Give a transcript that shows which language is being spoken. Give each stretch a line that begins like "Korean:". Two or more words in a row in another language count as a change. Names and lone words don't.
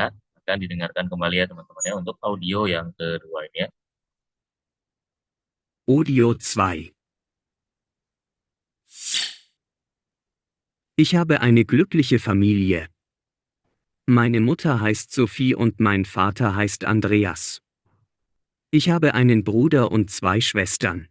Indonesian: Akan didengarkan kembali ya teman-teman ya. Untuk audio yang kedua ini ya. Audio 2.
German: Ich habe eine glückliche Familie. Meine Mutter heißt Sophie und mein Vater heißt Andreas. Ich habe einen Bruder und 2 Schwestern.